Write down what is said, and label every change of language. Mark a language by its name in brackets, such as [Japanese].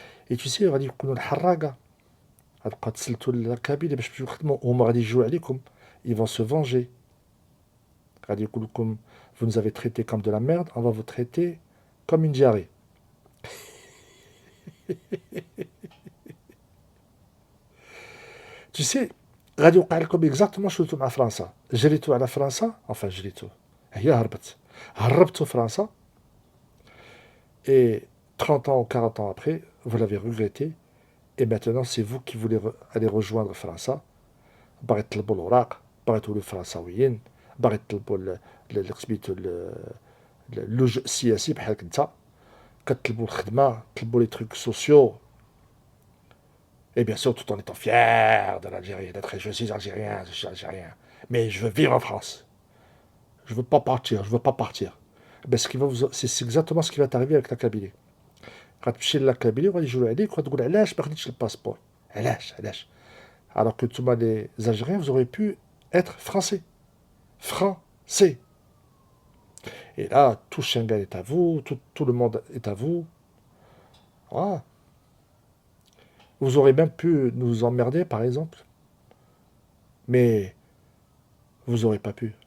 [French] Et tu sais, [Arabic] غادي يكونوا الحراقة غتبقى تسلتوا الكابيلة باش تمشيو تخدموا هما غادي يجيو عليكم. [French] Ils vont se venger. [Arabic] غادي يقول لكم [French] vous nous avez traité comme de la merde, on va vous traiter comme une diarrhée. Tu sais, [Arabic] غادي يوقع لكم [French] exactement [Arabic] شفتوا مع فرنسا. جريتوا على فرنسا, [French] enfin [Arabic] جريتوا. هي هربت. هربتوا فرنسا [French] et 30 ans ou 40 ans après, vous l'avez regretté et maintenant c'est vous qui voulez aller rejoindre فرنسا. [Arabic] باغي تطلبوا الوراق, باغي تولوا فرنساويين, باغي تطلبوا سميتو اللجوء السياسي بحالك انت, كتطلبوا الخدمه, تطلبوا لي تروك سوسيو. [French] Et bien sûr, tout en étant fier de l'Algérie, d'être je suis algérien, je suis algérien. Mais je veux vivre en France. Je veux pas partir, je veux pas partir. Ben, c'est exactement ce qui va t'arriver avec la Kabylie. [Arabic] غتمشي لا كابيلي وغادي يجيو عليك وغتقول علاش ما خديتش الباسبور. علاش. [French] Alors que tous les Algériens, vous auriez pu être français. Français. Et là, tout Schengen est à vous, tout le monde est à vous. Voilà. Vous aurez même pu nous emmerder, par exemple. Mais vous n'aurez pas pu.